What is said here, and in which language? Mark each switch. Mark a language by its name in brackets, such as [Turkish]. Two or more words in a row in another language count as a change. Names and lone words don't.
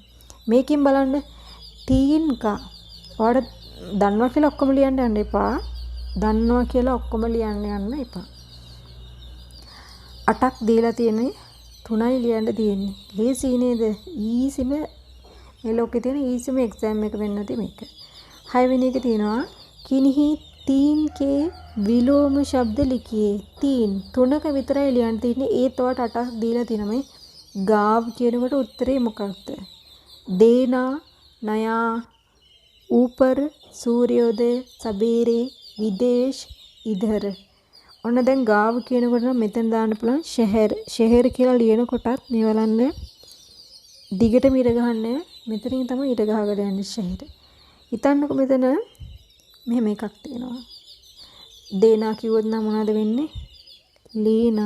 [Sinhala] මේකෙන් බලන්න තීන් කා ඔයාලා දන්නවා කියලා ඔක්කොම ලියන්න යන්න එපා. දන්නවා කියලා ඔක්කොම ලියන්න යන්න එපා. 8ක් දීලා තියෙන්නේ 3යි ලියන්න තියෙන්නේ. ලේසි නේද? ඊසිම මේ ලෝකේ තියෙන ඊසිම එක්සෑම් එක වෙන්න තියෙ මේක. 6 වෙනි එක තියෙනවා [Hindi] किन्हीं तीन के विलोम शब्द लिखिए. [Sinhala] तीन තුනක විතරයි ලියන්න තියෙන්නේ. ඒත් ඔයාට 8ක් දීලා තියෙනවා. මේ ගාව් කියනකොට උත්තරේ මොකක්ද? [Hindi] देना, नया, ऊपर, सूर्योदय, सबेरे, विदेश, इधर. [Sinhala] ඔන්න දැන් ගාව කියනකොට මෙතන දාන්න පුළුවන් ෂෙහෙර්. ෂෙහෙර් කියලා ලියනකොටත් මේ බලන්න දිගටම ඉර ගහන්න මෙතනින් තමයි ඊට ගහකට යන්නේ ෂහිර. හිතන්නකො මෙතන මෙහෙම එකක් තියෙනවා. දේනා කිව්වොත් නම් මොනවද වෙන්නේ? ලීනා.